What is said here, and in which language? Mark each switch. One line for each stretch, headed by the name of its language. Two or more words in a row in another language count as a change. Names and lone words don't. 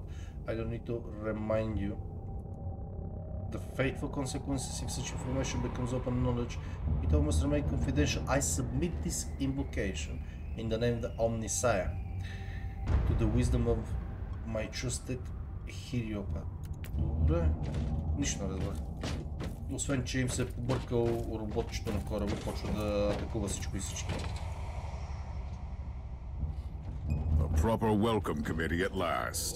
English: I don't need to remind you the fateful consequences if such information becomes open knowledge. It all must remain confidential. I submit this invocation in the name of the Omniscient to the wisdom of my trusted Hiriopad.
Bulgarian: Добре, нищо не разбрах. Освен, че им се е побъркал роботчето на кораба, почва да атакува всичко и всички.
English: A proper welcome committee at last.